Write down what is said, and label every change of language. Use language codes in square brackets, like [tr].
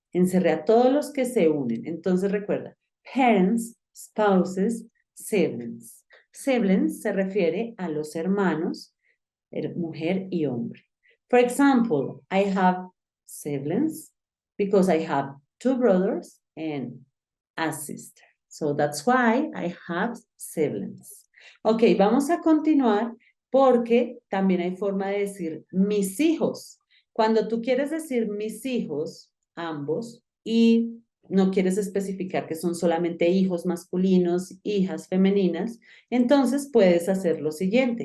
[es] Encerré a todos los que se unen. Entonces recuerda, [en] parents, spouses, siblings. [es] Siblings se refiere a los hermanos, mujer y hombre. [en] For example, I have siblings because I have 2 brothers and a sister. So that's why I have siblings. [es] Ok, vamos a continuar porque también hay forma de decir mis hijos. Cuando tú quieres decir mis hijos, ambos, y no quieres especificar que son solamente hijos masculinos, hijas femeninas, entonces puedes hacer lo siguiente.